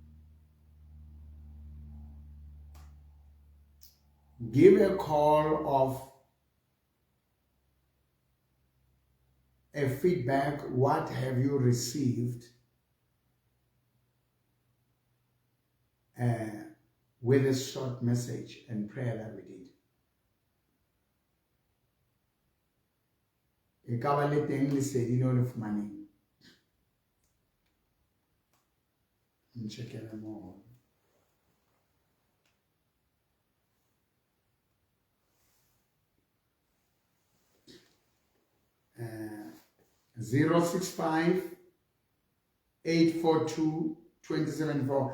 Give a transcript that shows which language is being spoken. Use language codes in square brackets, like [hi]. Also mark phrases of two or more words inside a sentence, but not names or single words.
[en] Give a call of a feedback. What have you received with a short message and prayer that we did? [tn] Ekaba le teng le sedi le le fumaneng. Nchekele mo. 065 842 2074.